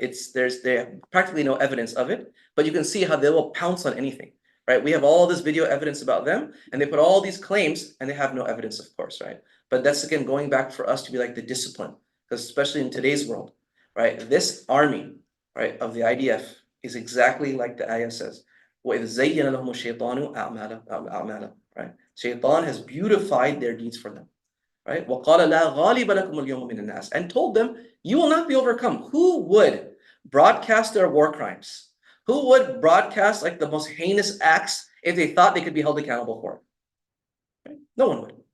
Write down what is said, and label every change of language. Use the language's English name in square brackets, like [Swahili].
[English] They have practically no evidence of it, but you can see how they will pounce on anything, right? We have all this video evidence about them, and they put all these claims, and they have no evidence, of course, right? But that's again going back for us to be like the discipline, because especially in today's world, right? This army, right, of the IDF is exactly like the ayah says. [Arabic] وَإِذْ زَيَّنَ لَهُمُ الشَّيْطَانُ أَعْمَالَهُمْ, right? [English] Shaitan has beautified their deeds for them, right? [Arabic] وَقَالَ لَا غَالِبَ لَكُمُ الْيَوْمَ مِنَ النَّاسِ, [English] and told them, you will not be overcome. Who would broadcast their war crimes? Who would broadcast like the most heinous acts if they thought they could be held accountable for it? Right? No one would.